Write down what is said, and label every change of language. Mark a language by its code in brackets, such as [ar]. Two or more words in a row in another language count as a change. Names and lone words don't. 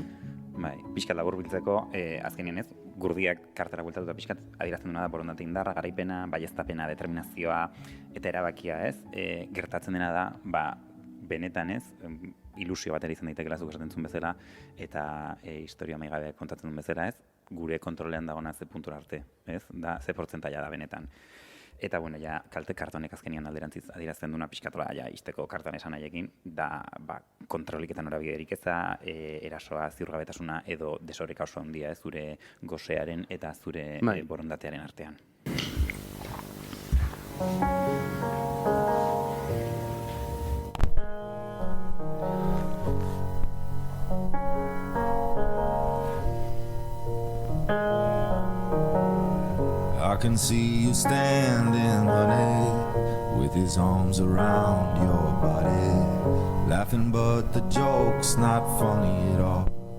[eu] Bai, pixkat labur biltzeko, azkenien ez, gurdiak kartara bueltatuta pixkat adierazten duena da borondate indarra, garaipena, baieztapena, determinazioa eta erabakia ez, gertatzen dena da, benetan ez, ilusio bat izan daitekeela zuk esaten zuen bezala, eta historia amaigabe kontatzen duen bezala ez, gure kontrolean dagoena ze puntura arte, ez, da ze portzentaia da benetan. Eta, bueno, ja, kalte kartonek azkenian alderantziz adierazten duna pixkatola, ja, izteko karton esan nahiekin, da, kontroliketan horabiderik eza, erasoa, ziurgabetasuna edo desoreka oso handia, zure gosearen eta zure borondatearen artean. [en] I can see you standing, honey, with his arms around your body, laughing but the joke's not funny at all.